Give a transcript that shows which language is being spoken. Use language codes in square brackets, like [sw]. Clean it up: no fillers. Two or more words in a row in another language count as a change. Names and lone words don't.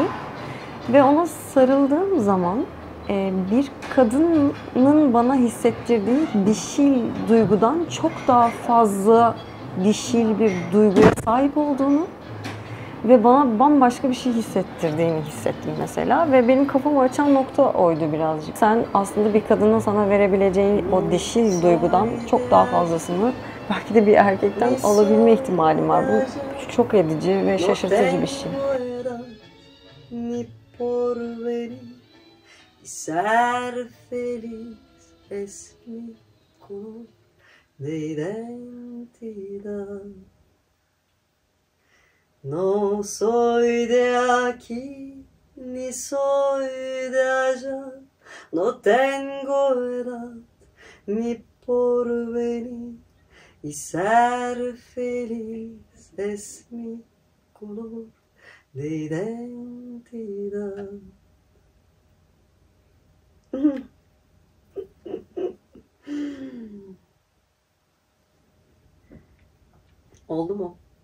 [tr] Ve ona sarıldığım zaman bir kadının bana hissettirdiği dişil duygudan çok daha fazla dişil bir duyguya sahip olduğunu ve bana bambaşka bir şey hissettirdiğini hissettim mesela. Ve benim kafamı açan nokta oydu birazcık. Sen aslında bir kadının sana verebileceği o dişil duygudan çok daha fazlasını belki de bir erkekten alabilme ihtimalim var. Bu çok edici ve şaşırtıcı bir şey. [es] No soy de aquí, ni soy de allá, no tengo edad ni porvenir, y ser feliz es mi color de identidad. [tr] Oldu mu?